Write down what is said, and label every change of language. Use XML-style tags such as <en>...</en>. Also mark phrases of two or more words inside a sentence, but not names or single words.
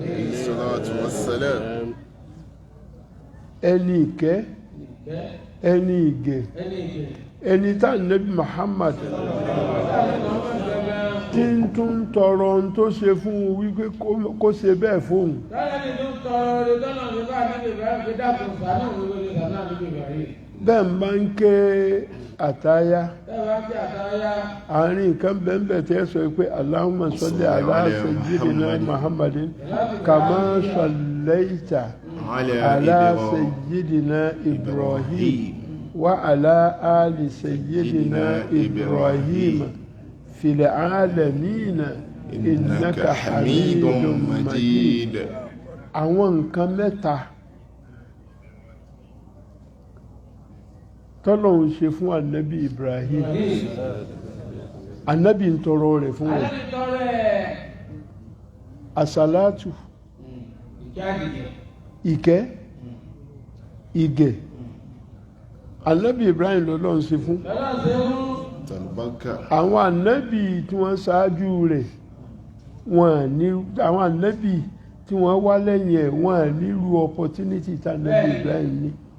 <yo>ẹni ìkẹ́ ẹni ìgẹ̀ ẹni tá Ànábì Muhammad tí ń tún tọrọ ohun tó ṣe fún un wípé kó ṣe bẹ́ẹ̀ fóun. bẹ́ẹ̀ máa ń ké àtáyá àárín nǹkan bẹ́ẹ̀ tẹ́ sọ pé</yo> <ar>اللهم صل على سيدنا محمد كما صليت على سيدنا إبراهيم وعلى آل سيدنا إبراهيم في العالمين إنك حميد مجيد</ar> <yo>àwọn nǹkan mẹ́ta tọ́lọ́run ṣe fún Ànábì Ibrahim Ànábì ń tọrọ rẹ̀ fún wọn àsàlátù ìkẹ́ ìgẹ̀ Ànábì Ibrahim lọ́lọ́run ṣe fún àwọn ànábì tí wọ́n ṣáájú rẹ̀ àwọn ànábì tí wọ́n wá lẹ́yìn ẹ̀ wọ́n nírú opportunity tí ànábì Ibrahim ní.</yo>